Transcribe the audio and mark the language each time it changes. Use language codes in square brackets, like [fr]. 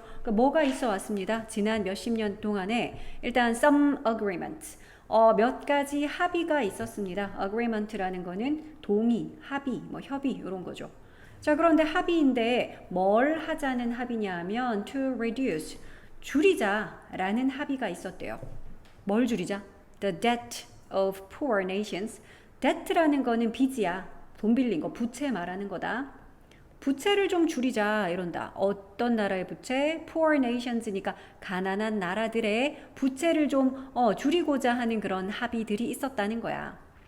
[ko] 그러니까 뭐가 있어 왔습니다. 지난 몇십 년 동안에 일단 [en] some agreement, [ko] 몇 가지 합의가 있었습니다. agreement라는 거는 동의, 합의, 뭐 협의 이런 거죠. 자, 그런데 합의인데 뭘 하자는 합의냐 하면 [en] to reduce, [ko] 줄이자라는 합의가 있었대요. 뭘 줄이자? [en] The debt of poor nations. [ko] debt라는 거는 빚이야. 돈 빌린 거, 부채 말하는 거다. 부채를 좀 줄이자 이런다. 어떤 나라의 부채? [en] Poor nations니까 [ko] 가난한 나라들의 부채를 좀 줄이고자 하는 그런 합의들이 있었다는 거야.